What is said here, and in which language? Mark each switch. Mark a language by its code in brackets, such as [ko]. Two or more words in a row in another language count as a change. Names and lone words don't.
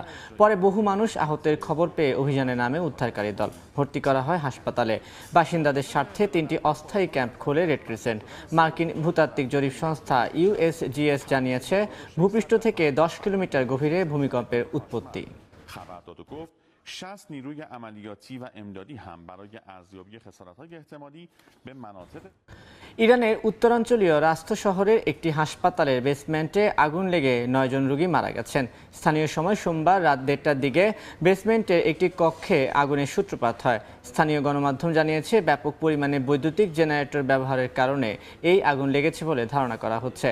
[bn] পরে বহু মানুষ আহতের খবর পেয়ে অভিযানে নামে উদ্ধারকারী দল। ভর্তি করা হয় হাসপাতালে। বাসিন্দাদের স্বার্থে 3টি অস্থায়ী ক্যাম্প খোলে রেড ক্রিসেন্ট। মার্কিন ভূতাত্ত্বিক জরিপ সংস্থা USGS জানিয়েছে, ভূপৃষ্ঠ থেকে 10 কিলোমিটার গভীরে ভূমিকম্পের উৎপত্তি। [fa] خبر داد و گفت 60 نیروی عملیاتی و امدادی هم برای ارزیابی خسارت‌های احتمالی به مناطق [bn] ইরানের উত্তরাঞ্চলীয় রাস্তা শহরের একটি হাসপাতালের বেসমেন্টে আগুন লেগে 9 জন রোগী মারা গেছেন। স্থানীয় সময় সোমবার রাত 1:30টার দিকে বেসমেন্টের একটি কক্ষে আগুনের সূত্রপাত হয়। স্থানীয় গণমাধ্যম জানিয়েছে, ব্যাপক পরিমাণে বৈদ্যুতিক জেনারেটর ব্যবহারের কারণে এই আগুন লেগেছে বলে ধারণা করা হচ্ছে।